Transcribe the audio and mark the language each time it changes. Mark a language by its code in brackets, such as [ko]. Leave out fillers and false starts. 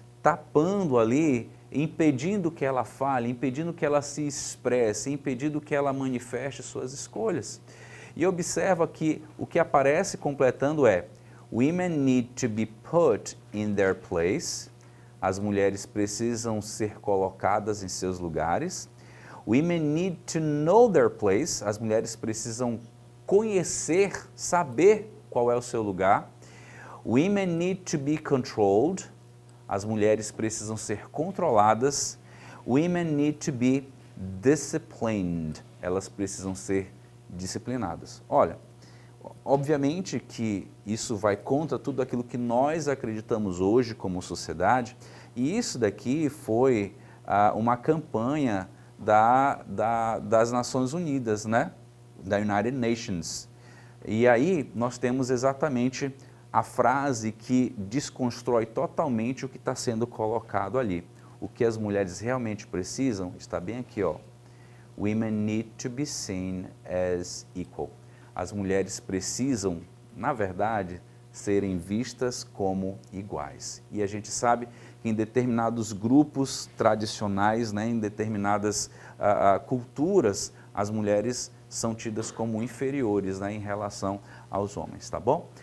[pt] Tapando ali, impedindo que ela fale, impedindo que ela se expresse, impedindo que ela manifeste suas escolhas. E observa que o que aparece completando é: [en] women need to be put in their place. [pt] As mulheres precisam ser colocadas em seus lugares. [en] Women need to know their place. [pt] As mulheres precisam conhecer, saber qual é o seu lugar. [en] Women need to be controlled. [pt] As mulheres precisam ser controladas. [en] Women need to be disciplined. [pt] Elas precisam ser disciplinadas. Olha, obviamente que isso vai contra tudo aquilo que nós acreditamos hoje como sociedade, e isso daqui foi uma campanha das Nações Unidas, né? Da United Nations. E aí nós temos exatamente a frase que desconstrói totalmente o que está sendo colocado ali. O que as mulheres realmente precisam está bem aqui, ó. [en] Women need to be seen as equal. [pt] As mulheres precisam, na verdade, serem vistas como iguais. E a gente sabe que em determinados grupos tradicionais, né, em determinadas culturas, as mulheres são tidas como inferiores, né, em relação aos homens, tá bom?